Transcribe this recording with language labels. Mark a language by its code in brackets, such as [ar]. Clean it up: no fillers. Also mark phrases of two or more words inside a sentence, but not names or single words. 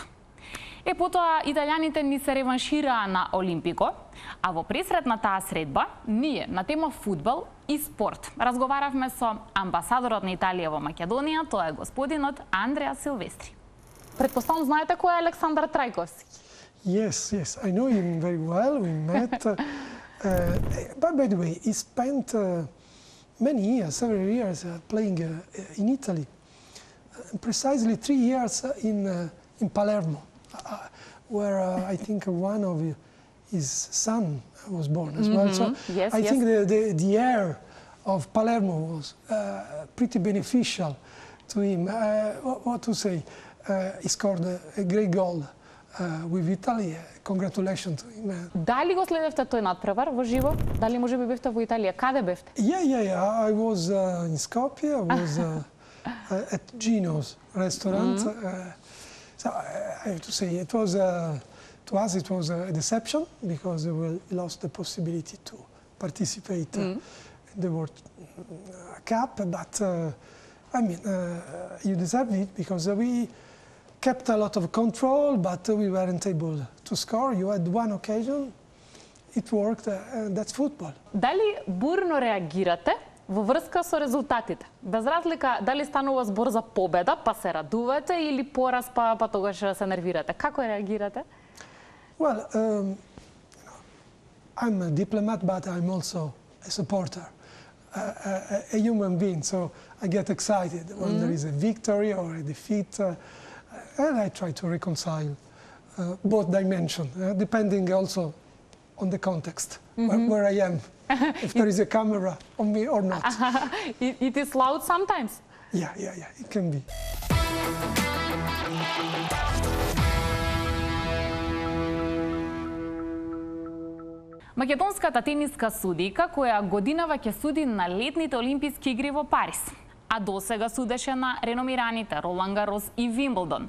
[mk] Потоа италијаните ни се реваншираа на Олимпико, а во пресрет на таа средба, ние на тема фудбал и спорт разговаравме со амбасадорот на Италија во Македонија, тоа е господинот Андреа Силвестри. Предпоставам знаете кој е Александар Трајковски? [en] Yes, I know him very well. We met. But by the way, he spent many years, several years, playing in Italy. Precisely 3 years in Palermo, where I think one of his son was born as well. So Yes, I yes. think the air of Palermo was pretty beneficial to him. What to say? He scored a great goal with Italy. Congratulations to him. [mk] Дали го следевте тој надпревар во живо? Дали можеби бевте во Италија? Каде бевте? [en] Yeah. I was in Skopje. I was at Gino's restaurant. So I have to say, it was to us it was a deception because we lost the possibility to participate in the World Cup. But I mean, you deserve it because we kept a lot of control, but we weren't able to score. You had one occasion, it worked, and that's football. [mk] Дали бурно реагирате во врска со резултатите? Без разлика дали станува збор за победа, па се радувате, или пораз, па тогаш се нервирате? Како реагирате? [en] Well, I'm a diplomat, but I'm also a supporter, a human being. So I get excited when there is a victory or a defeat, and I try to reconcile both dimensions, depending also on the context, where I am, if there is a camera on me or not. It is loud sometimes. Yeah, it can be. [mk] Македонската тениска судика која годинава ќе суди на летните Олимписки игри во Париз, а досега судеше на реномираните Ролан Гарос и Вимблдон.